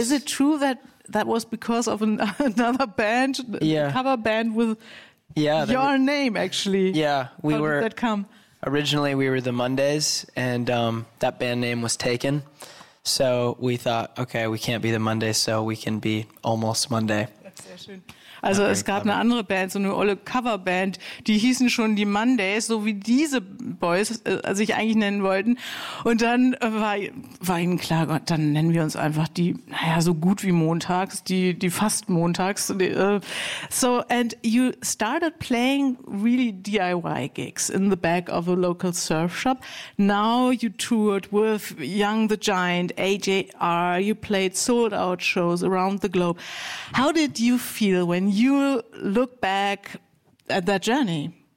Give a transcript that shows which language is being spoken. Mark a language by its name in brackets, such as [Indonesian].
[English] Is it true that that was because of another band, cover band with your name, actually? Yeah, we How were. Did that come? Originally, we were the Mondays, and that band name was taken. So we thought, okay, we can't be the Mondays, so we can be Almost Monday. [German] Also es gab eine andere Band, so eine olle Coverband, die hießen schon die Mondays, so wie diese Boys sich eigentlich nennen wollten. Und dann war ihnen klar, dann nennen wir uns einfach die, naja, so gut wie montags, die fast montags. [English] So, and you started playing really DIY gigs in the back of a local surf shop. Now you toured with Young the Giant, AJR, you played sold out shows around the globe. How did you feel when you look back at that journey?